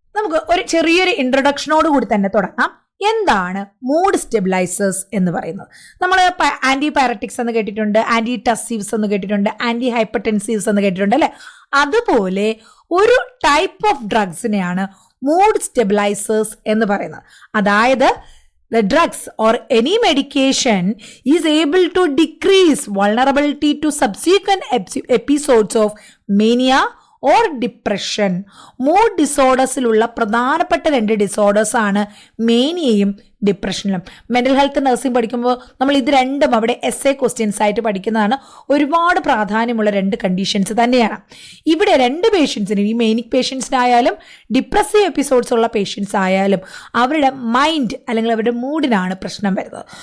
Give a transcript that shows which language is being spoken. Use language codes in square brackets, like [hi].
[ml] നമുക്ക് ഒരു ചെറിയൊരു ഇൻട്രൊഡക്ഷനോട് കൂടി തന്നെ തുടങ്ങാം. എന്താണ് മൂഡ് സ്റ്റെബിലൈസേഴ്സ് എന്ന് പറയുന്നത്? നമ്മൾ ആന്റി പൈററ്റിക്സ് എന്ന് കേട്ടിട്ടുണ്ട്, ആന്റി ടസീവ്സ് എന്ന് കേട്ടിട്ടുണ്ട്, ആന്റി ഹൈപ്പർടെൻസീവ്സ് എന്ന് കേട്ടിട്ടുണ്ട്, അല്ലെ? അതുപോലെ ഒരു ടൈപ്പ് ഓഫ് ഡ്രഗ്സിനെയാണ് മൂഡ് സ്റ്റെബിലൈസേഴ്സ് എന്ന് പറയുന്നത്. അതായത് [en] the drugs or any medication is able to decrease vulnerability to subsequent episodes of mania or depression. [ml] Mood ഡിസോർഡേഴ്സിലുള്ള പ്രധാനപ്പെട്ട 2 ഡിസോർഡേഴ്സ് ആണ് മേനിയയും ഡിപ്രഷനിലും. മെൻ്റൽ ഹെൽത്ത് നഴ്സിംഗ് പഠിക്കുമ്പോൾ നമ്മൾ ഇത് രണ്ടും അവിടെ essay ക്വസ്റ്റ്യൻസ് ആയിട്ട് പഠിക്കുന്നതാണ്. ഒരുപാട് പ്രാധാന്യമുള്ള 2 കണ്ടീഷൻസ് തന്നെയാണ്. ഇവിടെ 2 പേഷ്യൻസിനും, ഈ മേനിക് പേഷ്യൻസിനായാലും ഡിപ്രസീവ് എപ്പിസോഡ്സ് ഉള്ള പേഷ്യൻസ് ആയാലും, അവരുടെ മൈൻഡ് അല്ലെങ്കിൽ അവരുടെ മൂഡിനാണ് പ്രശ്നം വരുന്നത്.